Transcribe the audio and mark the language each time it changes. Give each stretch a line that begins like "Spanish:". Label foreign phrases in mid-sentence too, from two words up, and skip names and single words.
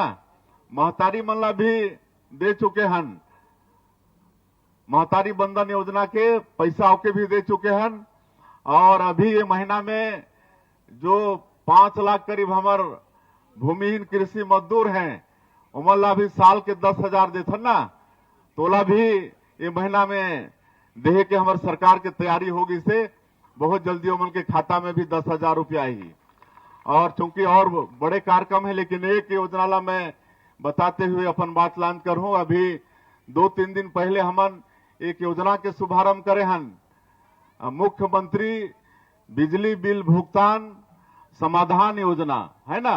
Chhattisgarhi: महतारी मन ला भी दे चुके हन, महतारी बंधन योजना के पैसा के भी दे चुके हन। और अभी ये महीना में जो 5 लाख करीब हमार भूमिहीन कृषि मजदूर हैं उमन ला भी साल के 10,000 देथन ना, तोला भी ये महीना में देहे के हमार सरकार की तैयारी होगी से बहुत जल्दी उमन के खाता में भी 10,000 रुपया आई। और चूंकि और बड़े कार्यक्रम है लेकिन एक योजना ला मैं बताते हुए अपन बात लान कर हूं। अभी 2-3 दिन पहले हमन एक योजना के शुभारंभ करे हन, मुख्यमंत्री बिजली बिल भुगतान समाधान योजना है ना।